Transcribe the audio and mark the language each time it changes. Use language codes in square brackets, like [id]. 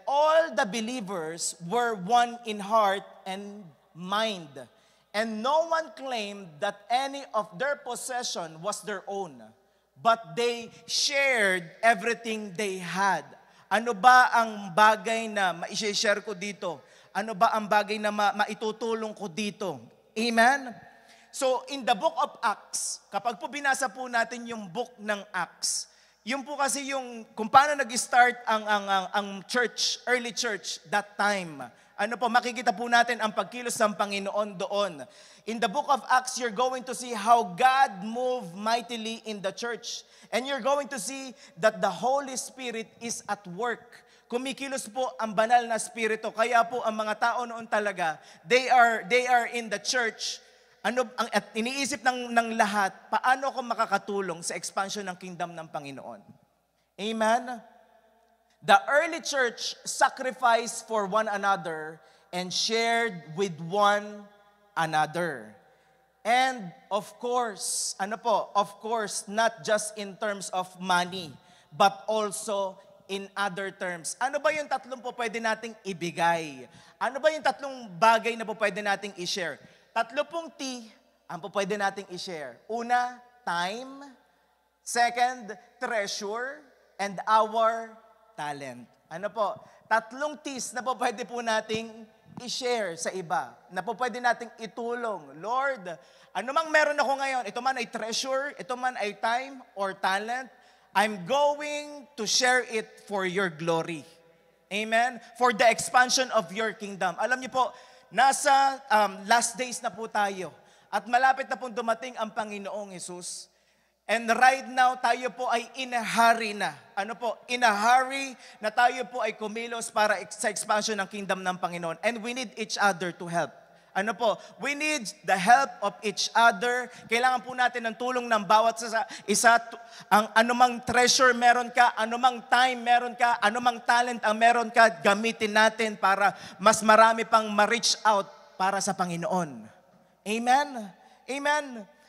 [en] All the believers were one in heart and mind, and no one claimed that any of their possession was their own, but they shared everything they had. [tl] Ano ba ang bagay na ma-share ko dito? Ano ba ang bagay na maitutulong ko dito? Amen? [en] So, in the book of Acts, [tl] kapag po binasa po natin yung book ng Acts, yun po kasi yung kung paano nag-start ang church, early church, that time. Ano po, makikita po natin ang pagkilos ng Panginoon doon. [en] In the book of Acts, you're going to see how God moved mightily in the church. And you're going to see that the Holy Spirit is at work. [tl] Kumikilos po ang banal na spirito. Kaya po ang mga tao noon talaga, [en] they are in the church. [tl] At iniisip ng lahat, paano ako makakatulong sa expansion ng kingdom ng Panginoon. Amen? [en] The early church sacrificed for one another and shared with one another. And of course, not just in terms of money, but also in other terms. [tl] Ano ba yung tatlong po pwede nating ibigay? Ano ba yung tatlong bagay na po pwede nating i-share? Tatlo pong T ang po pwede nating i-share. Una, time. [en] Second, treasure. And our talent. [tl] Ano po? Tatlong T's na po pwede po nating i-share sa iba. Na po pwede nating itulong. Lord, ano mang meron ako ngayon, ito man ay treasure, ito man ay time or talent, [en] I'm going to share it for your glory. [tl] Amen? [en] For the expansion of your kingdom. [tl] Alam niyo po, nasa last days na po tayo. At malapit na pong dumating ang Panginoong Jesus. [en] And right now, [tl] tayo po ay [en] in a hurry [tl] na. Ano po? In a hurry na tayo po ay kumilos para sa expansion ng kingdom ng Panginoon. [en] And we need each other to help. [tl] Ano po? [en] We need the help of each other. [tl] Kailangan po natin ng tulong ng bawat isa. Ang anumang treasure meron ka, anumang time meron ka, anumang talent ang meron ka, gamitin natin para mas marami pang ma-reach out para sa Panginoon. Amen? Amen?